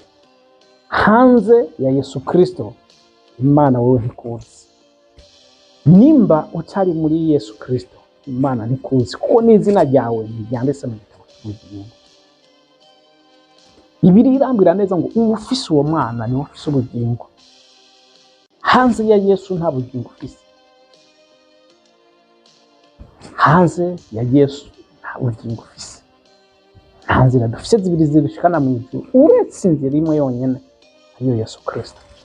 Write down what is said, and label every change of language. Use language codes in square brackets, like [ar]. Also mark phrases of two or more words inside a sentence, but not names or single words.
[rn] Hanze ya Yesu Kristo Imana wowe ntikuzi. Nimba utari muri Yesu Kristo Imana ntikuzi, kuko n'izina ryawe ntiryanditse mu gitabo cy'ubugingo. Bibiliya irambwira neza ngo ufise uwo mwana niwe ufise ubugingo. Hanze ya Yesu nta bugingo ufise. Hanze ya Yesu nta bugingo ufise. Nta nzira dufise zibiri zirushikana mu ijuru uretse inzira imwe yonyene, ariyo Yesu Kristo.